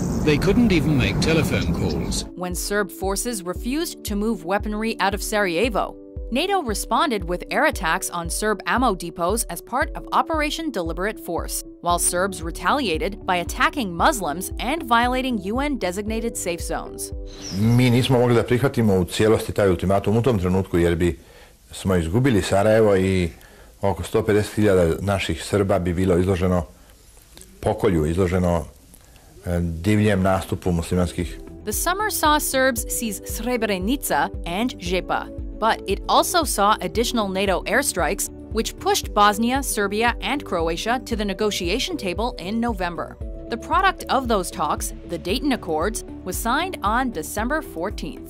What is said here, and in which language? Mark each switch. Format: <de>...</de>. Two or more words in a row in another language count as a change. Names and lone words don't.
<en>They couldn't even make telephone calls. When Serb forces refused to move weaponry out of Sarajevo, NATO responded with air attacks on Serb ammo depots as part of Operation Deliberate Force, while Serbs retaliated by attacking Muslims and violating UN-designated safe zones.</en> <sr>Mi nismo mogli da prihvatimo u cijelosti taj ultimatum u tom trenutku jer bi smo izgubili Sarajevo i oko 150.000 naših Srba bi bilo izloženo pokolju, izloženo divljem nastupu muslimanskih.</sr> <en>The summer saw Serbs seize Srebrenica and Žepa, but it also saw additional NATO airstrikes, which pushed Bosnia, Serbia, and Croatia to the negotiation table in November. The product of those talks, the Dayton Accords, was signed on December 14th.</en>